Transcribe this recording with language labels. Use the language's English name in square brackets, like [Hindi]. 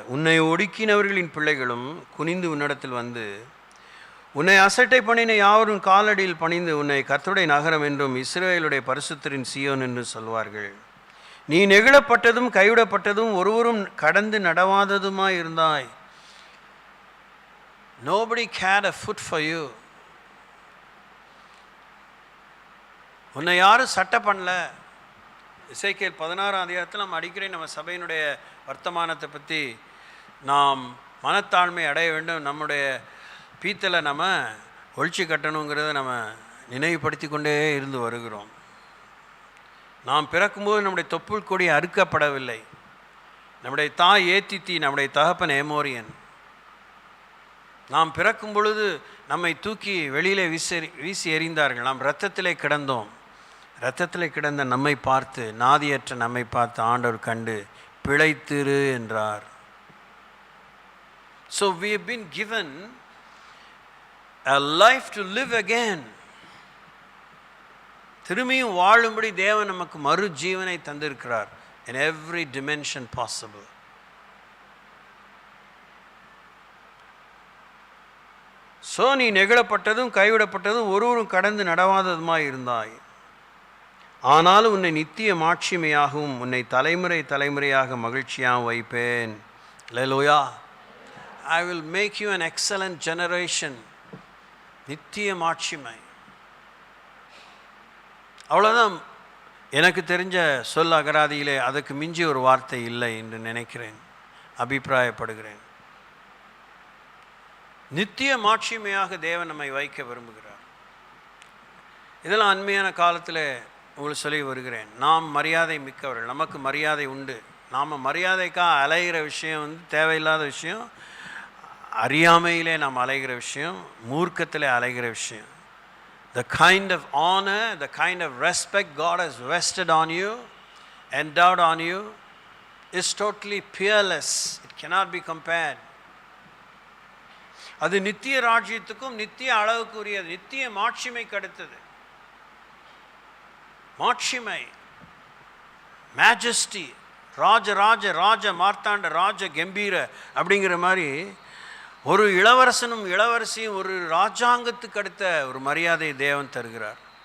[Tamil] உன்னை ஒடுக்கினவர்களின் பிள்ளைகளும் குனிந்து உன்னிடத்தில் வந்து உன்னை அசட்டை பண்ணின யாவரும் காலடியில் பணிந்து உன்னை கர்த்தருடைய நகரம் என்றும் இஸ்ரவேலுடைய பரிசுத்தரின் சீயோன் என்று சொல்வார்கள். நீ நெகிழப்பட்டதும் கைவிடப்பட்டதும் ஒருவரும் கடந்து நடவாததுமாய் இருந்தாய். [English] Nobody cared a foot for you. [Tamil] உன்னை யாரும் சட்டை பண்ணல. எசேக்கியேல் 16ஆம் அதிகாரத்தில் நம்ம அடிக்கடி நம்ம சபையினுடைய வர்த்தமானத்தை பற்றி நாம் மனத்தாழ்மை அடைய வேண்டும், நம்முடைய பீத்தலை நம்ம ஒழிச்சு கட்டணுங்கிறத நம்ம நினைவுபடுத்தி கொண்டே இருந்து வருகிறோம். நாம் பிறக்கும்போது நம்முடைய தொப்புள் கொடி அறுக்கப்படவில்லை. நம்முடைய தாய் ஏத்தித்தி, நம்முடைய தகப்பன் ஏமோரியன். நாம் பிறக்கும் பொழுது நம்மை தூக்கி வெளியிலே வீசி எறிந்தார்கள். நாம் இரத்தத்திலே கிடந்தோம். இரத்தத்திலே கிடந்த நம்மை பார்த்து, நாதியற்ற நம்மை பார்த்து ஆண்டவர் கண்டு பிழைத்திரு என்றார். [English] So we have been given a life to live again. [Tamil] திரும்பியும் வாழும்படி தேவன் நமக்கு மறு ஜீவனை தந்திருக்கிறார். [English] In every dimension possible. [Tamil] So நீ நெகிழப்பட்டதும் கைவிடப்பட்டதும் ஒருவரும் கடந்து நடவாததுமாய் இருந்தாய். ஆனாலும் உன்னை நித்திய மாட்சிமையாகவும் உன்னை தலைமுறை தலைமுறையாக மகிழ்ச்சியாகவும் வைப்பேன். அல்லேலூயா. [English] I will make you an excellent generation. [Tamil] நித்திய மாட்சிமை. அவ்வளோதான். எனக்கு தெரிஞ்ச சொல் அகராதியிலே அதுக்கு மிஞ்சி ஒரு வார்த்தை இல்லை என்று நினைக்கிறேன், அபிப்பிராயப்படுகிறேன். நித்திய மாட்சிமையாக தேவன் நம்மை வைக்க விரும்புகிறார். இதெல்லாம் அண்மையான காலத்தில் உங்களுக்கு சொல்லி வருகிறேன். நாம் மரியாதை மிக்கவர்கள், நமக்கு மரியாதை உண்டு. நாம் மரியாதைக்காக அலைகிற விஷயம் தேவையில்லாத விஷயம், அறியாமையிலே நாம் அலைகிற விஷயம், மூர்க்கத்திலே அலைகிற விஷயம். [English] The kind of honor, the kind of respect God has vested on you, endowed on you, is totally peerless. It cannot be compared. [Tamil] அது நித்திய ராஜ்யத்துக்கும் நித்திய அளவுக்குரியது, நித்திய மாட்சிமைக்கு அடுத்தது. மாட்சிமை, மேஜஸ்டி, ராஜ மார்த்தாண்ட ராஜ கம்பீர அப்படிங்கிற மாதிரி ஒரு இளவரசனும் இளவரசியும் ஒரு ராஜாங்கத்துக்கு அடுத்த ஒரு மரியாதை தேவன் தருகிறார்.